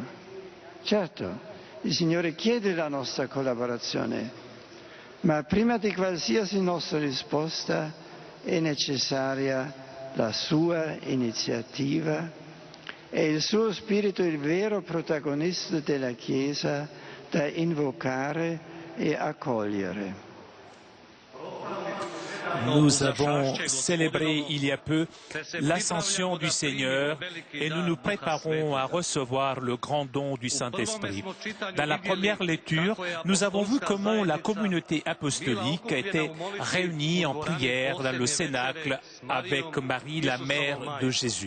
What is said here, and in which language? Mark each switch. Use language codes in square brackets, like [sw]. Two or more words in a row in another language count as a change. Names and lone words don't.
[it] Certo, il Signore chiede la nostra collaborazione, ma prima di qualsiasi nostra risposta è necessaria la sua iniziativa e il suo spirito il vero protagonista della Chiesa da invocare et accogliere. [fr] Nous avons célébré il y a peu l'ascension du Seigneur et nous nous préparons à recevoir le grand don du Saint-Esprit. Dans la première lecture, nous avons vu comment la communauté apostolique était réunie en prière dans le Cénacle avec Marie, la mère de Jésus.